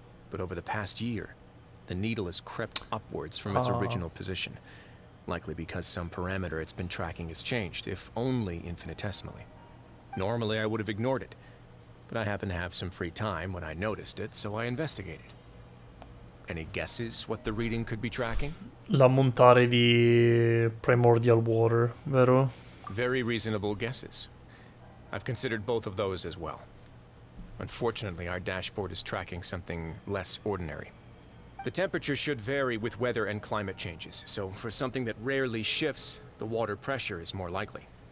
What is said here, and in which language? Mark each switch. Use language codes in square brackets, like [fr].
[en] But over the past year, the needle has crept upwards from its original position, likely because some parameter it's been tracking has changed, if only infinitesimally. Normally I would have ignored it, but I happened to have some free time when I noticed it, so I investigated. Any guesses what the reading could be tracking? [it] L'ammontare di [en] primordial water, [it] vero? [en] Very reasonable guesses. I've considered both of those as well. Unfortunately, our dashboard is tracking something less ordinary. The temperature should vary with weather and climate changes, so for something that rarely shifts, the water pressure is more likely.